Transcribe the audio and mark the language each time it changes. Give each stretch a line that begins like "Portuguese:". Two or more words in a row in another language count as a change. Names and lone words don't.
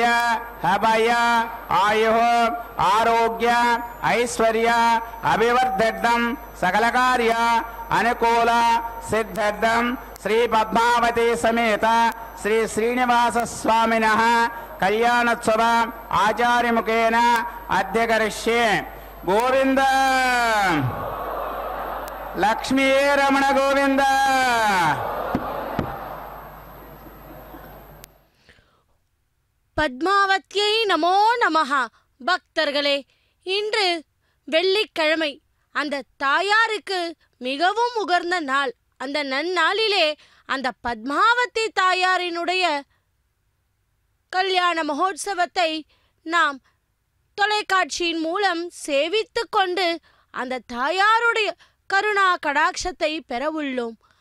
Sanskrit: अभय आयु आरोग्य ऐश्वर्य अभिवृद्धिर्दं सकल कार्य अनुकूल सिद्धिर्दं श्री पद्मावती समेत श्री श्रीनिवास स्वामिनः कल्याणोत्सव आचार्य मुखेन अध्यकरिष्ये गोविंद लक्ष्मी रमण गोविंद पद्मावत्यै नमो नमः.
Tamil: பக்தர்களே, இன்று வெள்ளிக்கிழமை, அந்த தாயாருக்கு மிகவும் உகர்ந்த நாள். அந்த நன்னாளிலே அந்த பத்மாவதி தாயாரினுடைய கல்யாண மகோத்சவத்தை நாம் தொலைக்காட்சியின் மூலம் சேவித்து கொண்டு அந்த தாயாருடைய கருணா கடாட்சத்தை பெற உள்ளோம்.